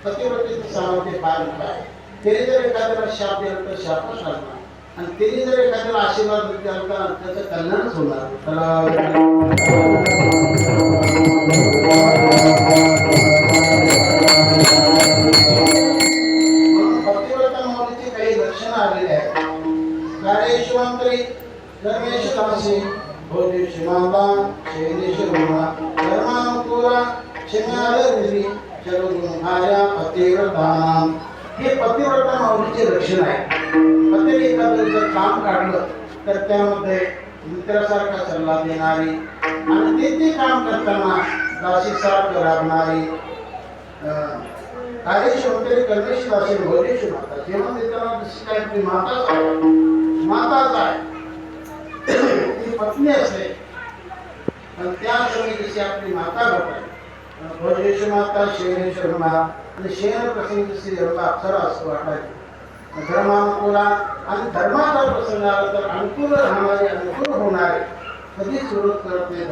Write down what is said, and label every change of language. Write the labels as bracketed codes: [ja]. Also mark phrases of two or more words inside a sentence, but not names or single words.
[mr] पतिव्रतेचं सामर्थ्य फार मोठं आहे. तिने जर एखाद्याला शाप दिला तर शापच लागणार, आणि तिने जर एखाद्याला आशीर्वाद दिला तर त्याचं कल्याणच होणार. पतिव्रता माऊलीची काही लक्षणं आलेली आहेत. [sa] कार्येषु मंत्री, धर्मेषु दासी, भोजेषु माता, शयनेषु भूमा, धर्मानुकूला, क्षम्यादर्शी, चरुगुणहार्या पतिव्रतानां. [mr] हे पतिव्रता माऊलीचे लक्षण आहे. पतीने एखादं जर काम काढलं तर त्यामध्ये मित्रासारखा सल्ला देणारी आणि ते काम करताना दासीसारखं राबणारी, [sa] कार्येषु मंत्री, कर्मेषु दासी, भोजेषु माता. [mr] जेवण देताना जशी काय आपली माताच आहे, ती पत्नी असते, पण त्या समय जशी आपली माता घडते. [sa] भोजेषु माता, शयनेषु भूमा, [mr] आणि शयन प्रसंगी जशी देवता अप्सरा असतो वाटायची. धर्मानुकूला, आणि धर्माचा प्रसंग आला तर अनुकूल राहणारे, अनुकूल होणारे, कधीच विरोध करत नाही.